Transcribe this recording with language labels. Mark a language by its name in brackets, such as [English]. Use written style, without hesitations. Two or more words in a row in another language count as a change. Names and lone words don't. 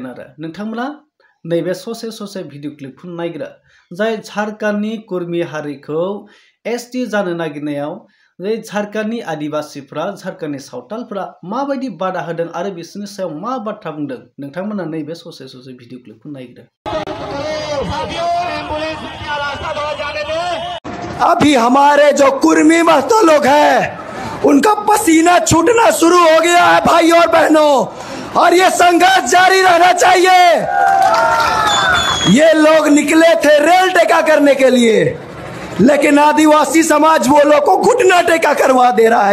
[Bodo] आरो नोंथांमोना नैबे ससे [English] video clip [Bodo] नायग्रो, जाय झारखंडनि कुर्मी हारिखौ एसटि जानो नागिरनायाव झारखंडनि आदिवासीफ्रा, झारखंडनि सावतालफ्रा माबायदि बादा होदों आरो बिसोरनि सायाव मा बाथ्रा बुंदों, नोंथांमोना नैबे ससे [English] video clip [Bodo] नायग्रो। [Hindi] अभी हमारे जो कुर्मी महतो लोग हैं उनका पसीना छूटना शुरू हो गया है भाई और बहनों, और ये संघर्ष जारी रहना चाहिए। ये लोग निकले थे रेल टेका करने के लिए, लेकिन आदिवासी समाज वो लोग को घुटना टेका करवा दे रहा है।